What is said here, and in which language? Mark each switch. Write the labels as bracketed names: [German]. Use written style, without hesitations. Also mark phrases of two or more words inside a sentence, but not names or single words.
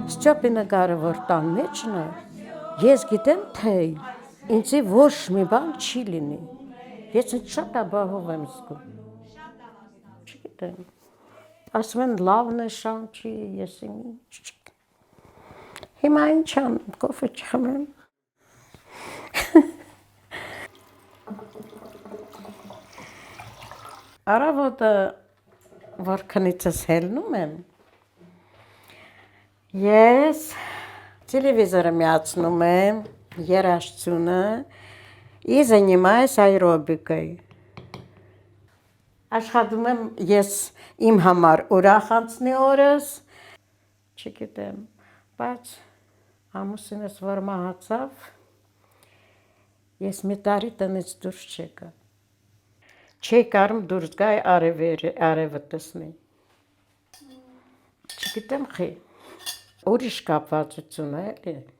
[Armenian] Ստյոպինը կարևոր տան մեջն է, ես գիտեմ, թե ինձի ոչ մի բան չի լինի, ես ինձ շատ ապահով եմ զգում, չգիտեմ, ասում են լավն է շան չի, ես ինչ չգիտեմ, հիմա ինչ անեմ, կոֆե չխմեմ, առավոտը որ քնիցս հելնում եմ, ես տելևիզորը միացնում եմ, երաժշտությունը [Russian] и занимаюсь аэробикой։ [Armenian] Աշխատում եմ ես իմ համար ուրախ անցնի օրս, չգիտեմ, բայց ամուսինս որ մահացավ, ես մի տարի տնից դուրս չեկա։ Չի կարում դուրս գայ արևը տեսնի։ Չգիտեմ խի, ուրիշ կապվածություն է, էլի։